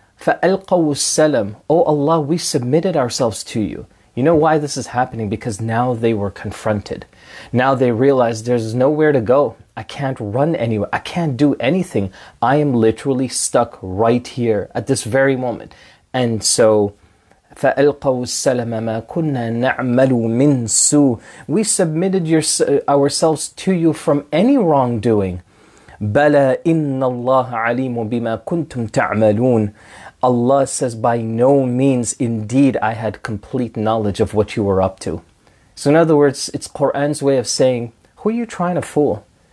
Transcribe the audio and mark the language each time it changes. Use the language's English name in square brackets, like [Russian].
[Arabic] فَأَلْقَوُا السَّلَمَ. [English] Oh Allah, we submitted ourselves to you. You know why this is happening? Because now they were confronted. Now they realized there's nowhere to go. I can't run anywhere. I can't do anything. I am literally stuck right here at this very moment. And so, [Arabic] فَأَلْقَوُا السَّلَمَ مَا كُنَّا نَعْمَلُ مِنْ سُوءٍ. [English] We submitted ourselves to you from any wrongdoing. [Arabic] بَلَا إِنَّ اللَّهَ عَلِيمٌ بِمَا كُنْتُمْ تَعْمَلُونَ. [English] Allah says, by no means, indeed, I had complete knowledge of what you were up to. So in other words, it's Qur'an's way of saying, who are you trying to fool?